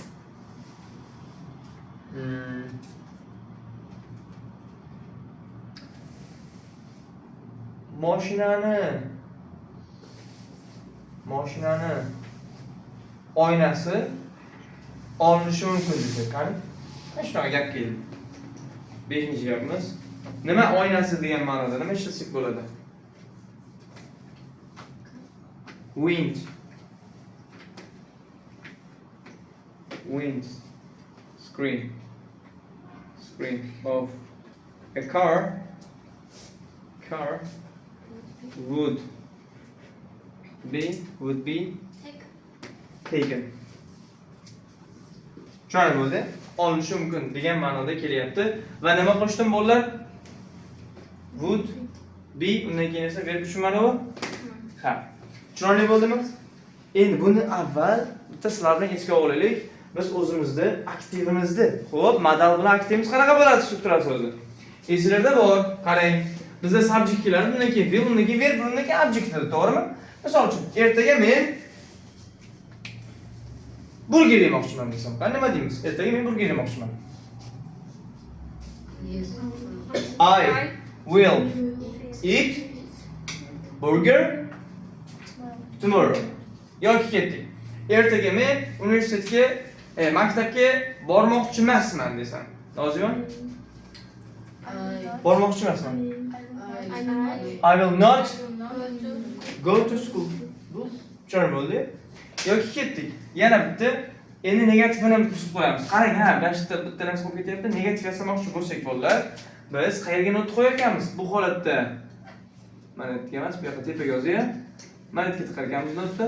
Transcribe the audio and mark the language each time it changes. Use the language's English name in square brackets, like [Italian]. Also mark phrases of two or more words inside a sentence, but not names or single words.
[Uzbek] Mashinani oynasi olinishi mumkin desak, qani? Mana shunaqa gap keldi. 5-gapimiz. Nima oynasi degan ma'noda nima ishlasak bo'ladi? [English] Wind screen of a car would be taken. [Uzbek] Tushunarli bo'ldi? Olinishi mumkin degan ma'noda kelyapti. Va nima qilishdim bolalar? [English] Would be [Uzbek] undan keyin esa verb tushunmadi u? Ha. Tushunarli bo'ldimi? Endi buni avval bitta sizlar bilan esga olaylik. Biz o'zimizni aktivimizni, xo'p, modal bilan aktivimiz qanaqa bo'ladi struktura so'zi? Esingizda bor, qarang. Bizda subjektlar, bundan keyin fe'l, bundan keyin verb, bundan keyin object edi, to'g'rimi? Misol uchun, ertaga men burger yemoqchiman desam, qani nima deymiz? Ertaga men burger yemoqchiman. [English] I will eat burger tomorrow. [Uzbek] Yoki ketdik. Ertaga men universitetga, maktabga bormoqchi emasman desam. Lozim? Bormoqchi emasman. [English] I will not go to school. [Uzbek] Bu tushunarli bo'ldi. Yoki ketdik. Yana bitta endi negativini tuzib qo'yamiz. Qarang, bitta narsa bo'lib ketyapti. Negativ yasamoqchi bo'lsak bolalar, biz qayerga not qo'yayotganmiz bu holatda? Mana yerga emas, bu yoqqa tepaga yozyapman. Mana yerga tiqarkanmiz notni.